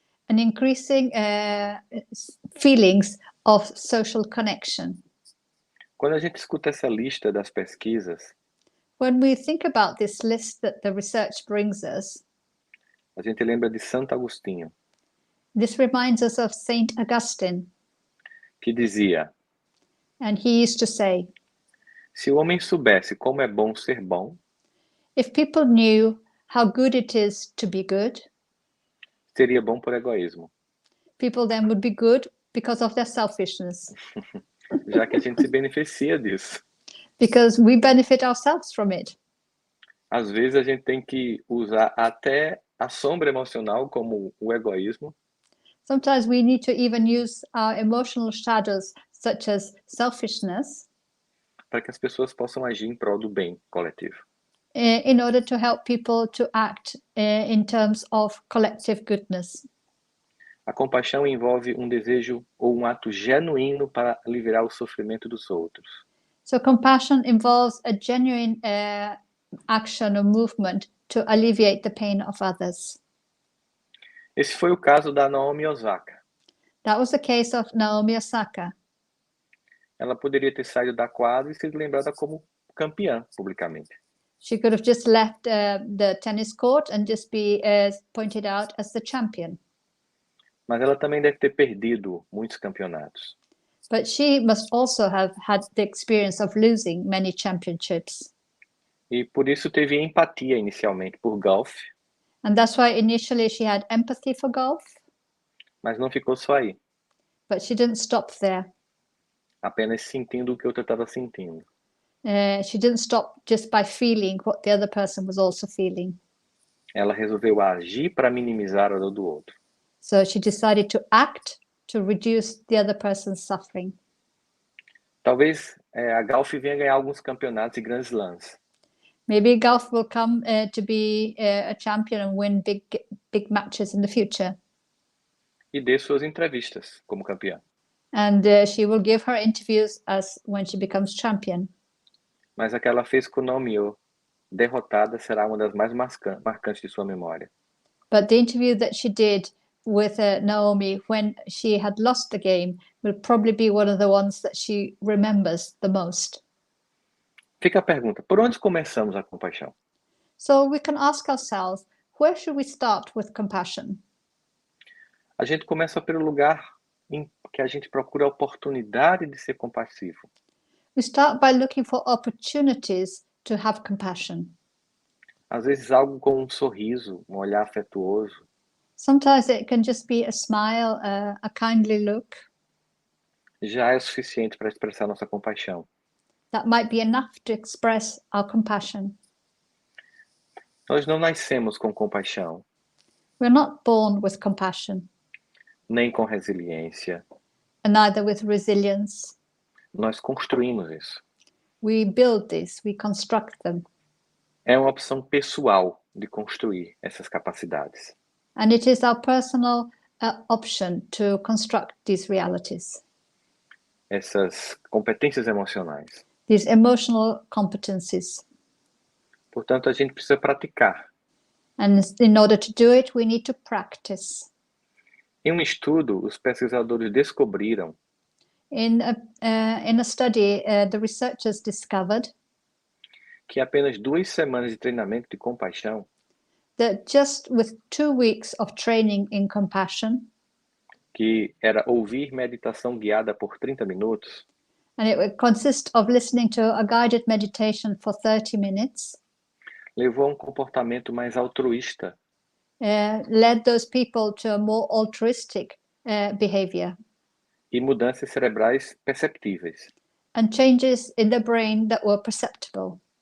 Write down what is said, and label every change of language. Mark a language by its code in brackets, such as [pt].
[en] And increasing feelings of social connection. [pt] Quando a gente escuta essa lista das pesquisas, [en] When we think about this list that the research brings us, [pt] a gente lembra de Santo Agostinho, [en] this reminds us of Saint Augustine, [pt] que dizia: [en] and he used to say, [pt] se o homem soubesse como é bom ser bom, [en] if people knew how good it is to be good, [pt] seria bom por egoísmo, [en] people then would be good because of their selfishness, [pt] já que a gente se beneficia disso. [en] because we benefit ourselves from it. [pt] Às vezes a gente tem que usar até a sombra emocional, como o egoísmo, [en] Sometimes we need to even use our emotional shadows, such as selfishness, [pt] para que as pessoas possam agir em prol do bem coletivo. [en] in order to help people to act in terms of collective goodness. [pt] A compaixão envolve um desejo ou um ato genuíno para aliviar o sofrimento dos outros. [en] So compassion involves a genuine action or movement to alleviate the pain of others. [pt] Esse foi o caso da Naomi Osaka. [en] That was the case of Naomi Osaka. [pt] Ela poderia ter saído da quadra e sido lembrada como campeã publicamente. [en] She could have just left the tennis court and just be pointed out as the champion. [pt] Mas ela também deve ter perdido muitos campeonatos. [en] But she must also have had the experience of losing many championships. [pt] E por isso teve empatia inicialmente por golfe, [en] And that's why initially she had empathy for golf, [pt] mas não ficou só aí, [en] but she didn't stop there. [pt] apenas sentindo o que o outro estava sentindo. [en] She didn't stop just by feeling what the other person was also feeling. [pt] Ela resolveu agir para minimizar a dor do outro. [en] So she decided to act to reduce the other person's suffering. [pt] Talvez a golfe venha ganhar alguns campeonatos e grandes slams, [en] Maybe golf will come to be a champion and win big matches in the future. [pt] e dê suas entrevistas como campeã. [en] And she will give her interviews as when she becomes champion. [pt] Mas a que ela fez com Naomi derrotada será uma das mais marcantes de sua memória. [en] But the interview that she did with Naomi when she had lost the game will probably be one of the ones that she remembers the most. [pt] Fica a pergunta, por onde começamos a compaixão? [en] So we can ask ourselves, where should we start with compassion? [pt] A gente começa pelo lugar em que a gente procura a oportunidade de ser compassivo. [en] We start by looking for opportunities to have compassion. [pt] Às vezes algo com um sorriso, um olhar afetuoso, [en] Sometimes it can just be a smile, a kindly look. [pt] já é suficiente para expressar nossa compaixão. [en] That might be enough to express our compassion. [pt] Nós não nascemos com compaixão, [en] We're not born with compassion, [pt] nem com resiliência. [en] and neither with resilience. [pt] Nós construímos isso. [en] We build this, we construct them. [pt] É uma opção pessoal de construir essas capacidades. [en] And it is our personal option to construct these realities, [pt] Essas competências emocionais. [en] these emotional competencies. [pt] Portanto, a gente precisa praticar. [en] And in order to do it, we need to practice. [pt] Em um estudo, os pesquisadores descobriram [en] In a study, the researchers discovered [pt] que apenas 2 semanas de treinamento de compaixão [en] that just with 2 weeks of training in compassion, [pt] que era ouvir meditação guiada por 30 minutos, [en] and it would consist of listening to a guided meditation for 30 minutes, [pt] levou a um comportamento mais altruísta [en] led those people to a more altruistic behavior [pt] e mudanças cerebrais perceptíveis. [en] and changes in the brain that were perceptible.